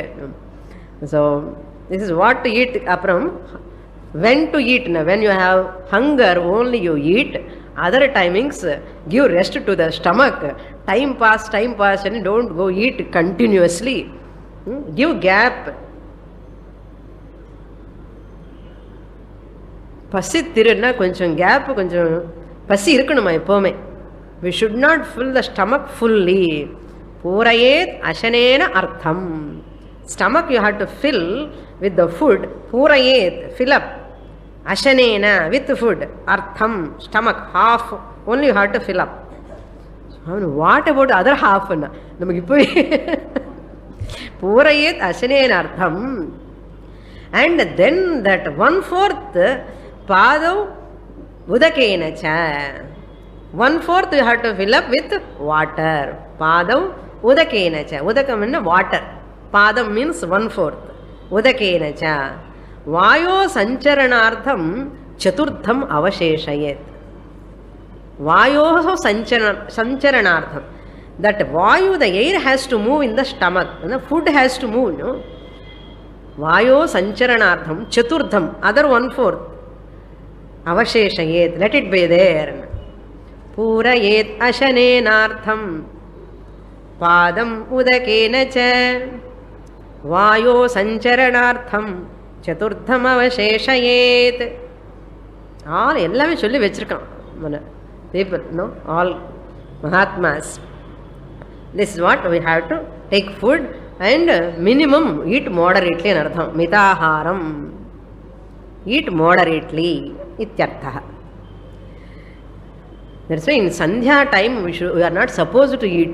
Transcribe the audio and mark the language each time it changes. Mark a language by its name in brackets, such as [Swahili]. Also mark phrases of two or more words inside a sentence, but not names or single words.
[English] So this is what to eat apram. When to eat, when you have hunger only you eat. Other timings give rest to the stomach. Time pass and don't go eat continuously. Give gap. [Tamil] பசி திருன்னா கொஞ்சம் கேப், கொஞ்சம் பசி இருக்கணுமா எப்போவுமே. [English] We should not fill the stomach fully. [Sanskrit] पूरयेत् अशनेन अर्धम्. [English] Stomach you have to fill with the food. Purayet, fill up. Ashanena, with food. Artham, stomach, half only you have to fill up. What about the other half? [Tamil] நமக்கு இப்போ [Sanskrit] पूरयेत् अशनेन अर्धम्. [English] And then that 1/4 [Sanskrit] पादम् उदकेन च. [English] 1/4 you have to fill up with water. [Sanskrit] पादम् उदकेन च. [English] Udakam means water. Padam means 1/4. [Sanskrit] उदकेन च. वायोः सञ्चरणार्थम् चतुर्थम् अवशेषयेत्. वायोः सञ्चरणार्थम्. [English] That vayu, the air has to move in the stomach. The food has to move. [Sanskrit] वायोः सञ्चरणार्थम् चतुर्थम्. [English] Other 1/4. Avasheshayet. Let it be there. [Sanskrit] पूरयेत् अशनेनार्धम् पादम् उदकेन च. वायोः सञ्चरणार्थम् चतुर्थम् अवशेषयेत्. [Tamil] All எல்லாமே சொல்லி வெச்சிருக்கான். [English] People, all Mahatmas. This is what we have to take food and minimum eat moderately in artham. Mitaharam. Eat moderately. [Sanskrit] Ityartha. [English] That's why in Sandhya time we are not supposed to eat.